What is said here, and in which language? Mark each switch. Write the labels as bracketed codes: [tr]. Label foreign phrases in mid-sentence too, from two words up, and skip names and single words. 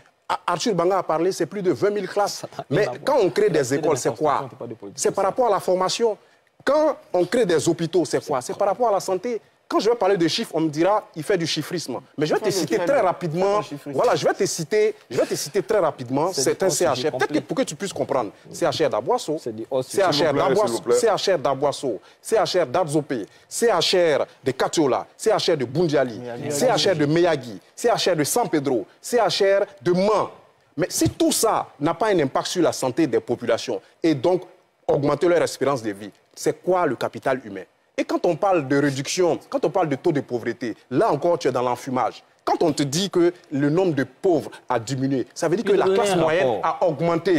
[fr] Arthur Banga a parlé, c'est plus de 20 000 classes. Mais quand on crée des écoles, c'est quoi? C'est par rapport à la formation. Quand on crée des hôpitaux, c'est quoi? C'est par rapport à la santé. Quand je vais parler de chiffres, on me dira il fait du chiffrisme. Mais je vais te citer très rapidement. Voilà, je vais te citer très rapidement certains CHR. Peut-être que pour que tu puisses comprendre. CHR d'Aboisseau, CHR d'Aboisseau, CHR d'Adzopé, CHR de Katiola, CHR de Bundiali, CHR de Meyagi, CHR de San Pedro, CHR de Man. Mais si tout ça n'a pas un impact sur la santé des populations et donc augmenter leur espérance de vie, c'est quoi le capital humain? Et quand on parle de réduction, quand on parle de taux de pauvreté, là encore, tu es dans l'enfumage. Quand on te dit que le nombre de pauvres a diminué, ça veut dire que la classe moyenne a augmenté.